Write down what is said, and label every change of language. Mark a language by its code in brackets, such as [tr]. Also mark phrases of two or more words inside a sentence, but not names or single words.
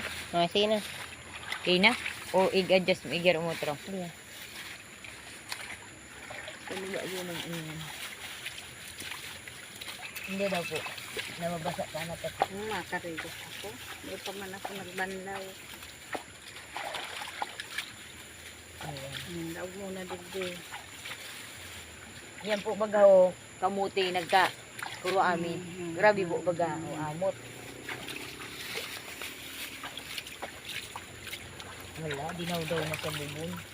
[tl] Sige na. Okay na? O i-adjust mo, i-gear mo ito. [bik] Iya. [tl] Hindi daw po. [bik] Namabasa ka na ito. Makarigot ako. Hindi pa man ako nagbanlaw. Daog muna digdi. Yan po baga o, kamuti nagka puro amin. Grabe po baga o amot. Wala, dinaw daw na sa bubon.